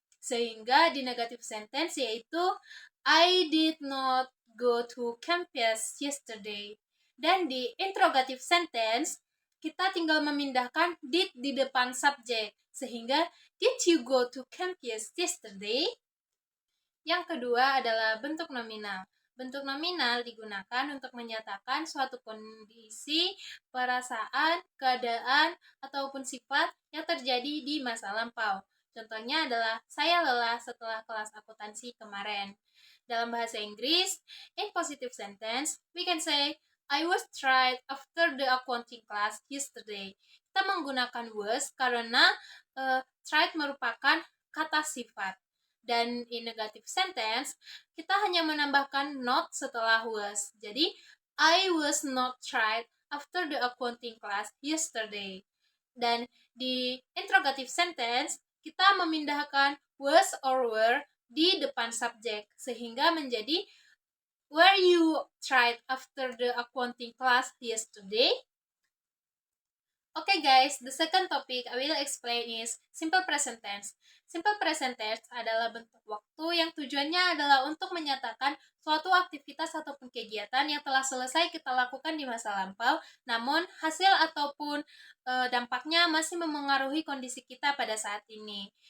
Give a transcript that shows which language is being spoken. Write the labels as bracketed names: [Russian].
[Indonesian] Sehingga di [English] negative sentence [Indonesian] yaitu [English] I did not go to campus yesterday. [Indonesian] Dan di interrogative sentence kita tinggal memindahkan did di depan subjek. Sehingga [English] did you go to campus yesterday? [Indonesian] Yang kedua adalah bentuk nominal. Bentuk nominal digunakan untuk menyatakan suatu kondisi, perasaan, keadaan, ataupun sifat yang terjadi di masa lampau. Contohnya adalah, saya lelah setelah kelas akuntansi kemarin. Dalam bahasa Inggris, [English] in positive sentence, we can say, I was tired after the accounting class yesterday. [Indonesian] Kita menggunakan was karena tired merupakan kata sifat. Dan [English] in negative sentence, [Indonesian] kita hanya menambahkan not setelah was. Jadi, [English] I was not tried after the accounting class yesterday. [Indonesian] Dan di interrogative sentence, kita memindahkan was or were di depan subjek. Sehingga menjadi, [English] were you tried after the accounting class yesterday? Okay guys, the second topic I will explain is simple present tense. [Indonesian] Simple present tense adalah bentuk waktu yang tujuannya adalah untuk menyatakan suatu aktivitas ataupun kegiatan yang telah selesai kita lakukan di masa lampau, namun hasil ataupun dampaknya masih memengaruhi kondisi kita pada saat ini.